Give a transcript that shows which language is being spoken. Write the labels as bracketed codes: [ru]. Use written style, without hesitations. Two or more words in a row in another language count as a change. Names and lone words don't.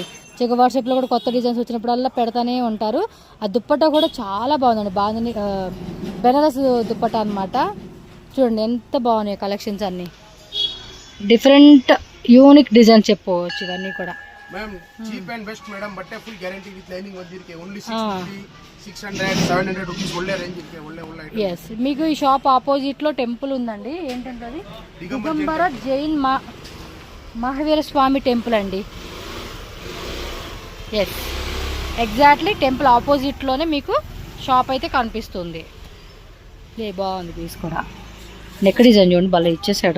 [te] చెక్ వాట్సాప్లో కూడా కొత్త డిజైన్స్ వచ్చినప్పుడల్లా పెడతానే ఉంటారు. ఆ దుప్పట్టా కూడా చాలా బాగుందండి, బాగుంది. బెనారస్ దుప్పట్టా అనమాట. చూడండి ఎంత బాగున్నాయి కలెక్షన్స్ అన్నీ. [en] different unique design [te] చెప్పుకోవచ్చు ఇవన్నీ కూడా. [en] ma'am cheap and best madam, [kn] ಬಟ್ಟೆ [en] full guarantee with lining [kn] ಬಂದಿರಕ್ಕೆ [en] only 650 600 700 rupees [kn] ಒಳ್ಳೆ ರೇಂಜ್ ಇರುತ್ತೆ. ಒಳ್ಳೆ [te] yes మీకు ఈ [en] shop opposite [te] లో టెంపుల్ ఉందండి. ఏంటంటే అది దిగంబర జైన్ మహావీర స్వామి టెంపుల్ అండి. [en] yes exactly temple opposite [te] లోనే మీకు షాప్ అయితే కనిపిస్తుంది. బాగుంది పీస్ కూడా. [en] neck design [te] చూడండి భలే ఇచ్చేసాడు.